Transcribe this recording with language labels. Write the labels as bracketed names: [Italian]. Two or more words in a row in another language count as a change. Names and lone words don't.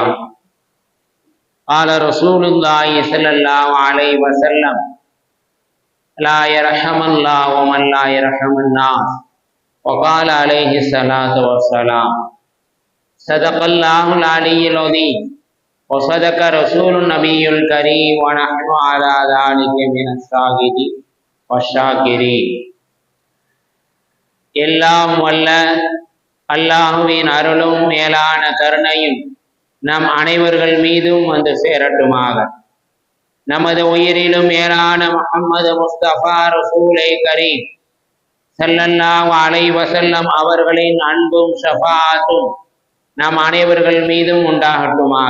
[Arabic] قال رسول الله صلى الله عليه وسلم: لا يرحم الله ومن لا يرحم الناس. وقال عليه الصلاة والسلام: صدق الله العلي العظيم وصدق رسول النبي الكريم ونحن على ذلك من الشاهدين والشاكرين. [Tamil] எல்லாம் வல்ல அல்லாஹுவின் அருளும் மேலான கருணையும் நம் அனைவர்கள் மீதும் வந்து சேரட்டுமாக. நமது உயிரிலும் மேலான முஹம்மது முஸ்தபா [Arabic] رسول الكريم صلى الله عليه وسلم [Tamil] அவர்களின் அன்பும் ஷஃபாஅத்தும் நம் அனைவர்கள் மீதும் உண்டாகட்டுமாக.